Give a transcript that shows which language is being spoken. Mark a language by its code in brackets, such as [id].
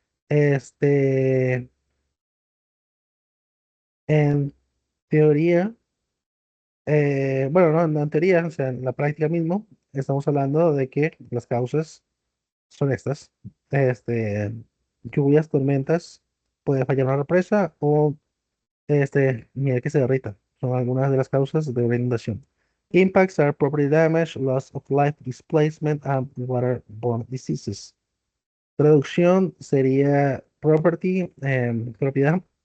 [es] Este, en teoría, bueno, no en teoría, o sea, en la práctica mismo, estamos hablando de que las causas son estas. Este, lluvias, tormentas, puede fallar una represa o nieve que se derrita. Son algunas de las causas de una inundación. [en] Impacts are property damage, loss of life, displacement, and waterborne diseases. [es] Traducción sería property, propiedad.